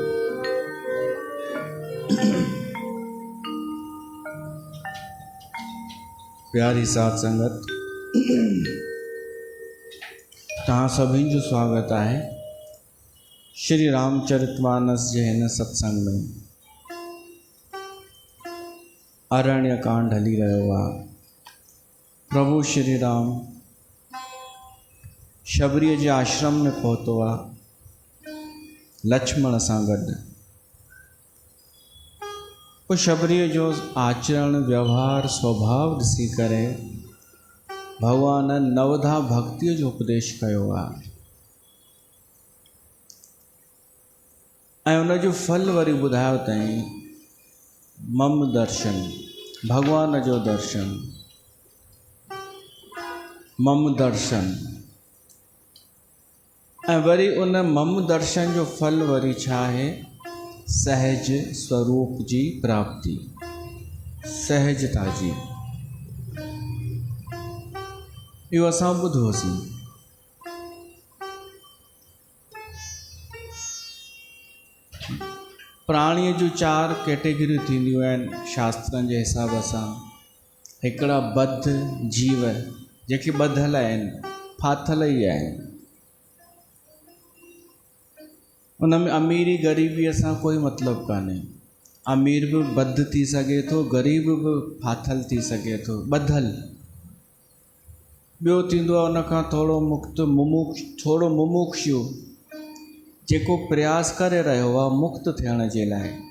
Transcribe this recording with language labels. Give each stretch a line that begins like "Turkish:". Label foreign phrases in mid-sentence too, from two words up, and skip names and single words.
Sindhi: प्यारी साथ संगत, तहाँ सभी जो स्वागत आहे श्री रामचरितमानस जे हिन सत्संग में। अरण्य कांड हली रहियो आहे। प्रभु श्री राम शबरीअ जे आश्रम में पहुतो आहे लक्ष्मण सां गॾु। पोइ शबरीअ जो आचरण व्यवहार स्वभाव ॾिसी करे भगवान नवधा भक्तिअ जो उपदेश कयो आहे ऐं उन जो फल वरी ॿुधायो अथई मम दर्शन, भगवान जो दर्शन, मम दर्शन। ऐं वरी उन मम दर्शन जो फल वरी छा आहे? सहज स्वरूप जी प्राप्ति, सहजता जी। इहो असां ॿुधोसीं। प्राणीअ जूं 4 कैटेगरियूं थींदियूं आहिनि शास्त्रनि जे हिसाब सां। हिकिड़ा बद्ध जीव जेके ॿधल आहिनि, फाथल ई आहिनि। उन में अमीरी ग़रीबीअ सां कोई मतिलबु कान्हे। अमीर बि बद्ध थी सघे थो, ग़रीब बि फाथल थी सघे थो, ॿधल। ॿियो थींदो आहे उनखां थोरो थोरो मुमुक्षु, जेको प्रयास करे रहियो आहे मुक्त थियण जे लाइ।